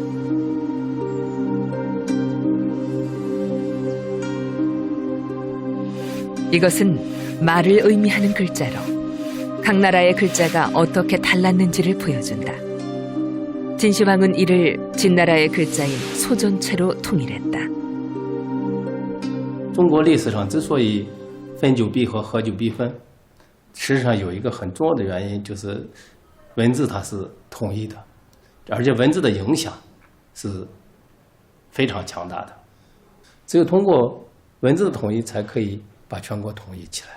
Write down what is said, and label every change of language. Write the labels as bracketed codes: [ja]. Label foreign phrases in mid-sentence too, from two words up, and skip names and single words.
[ko] 이것은 말을 의미하는 글자로 각 나라의 글자가 어떻게 달랐는지를 보여준다. 진시황은 이를 진나라의 글자인 소전체로 통일했다. [zh] 中国历史上之所以分久必合，合久必分，实际上有一个很重要的原因，就是文字它是统一的，而且文字的影响是非常强大的。只有通过文字的统一，才可以把全国统一起来。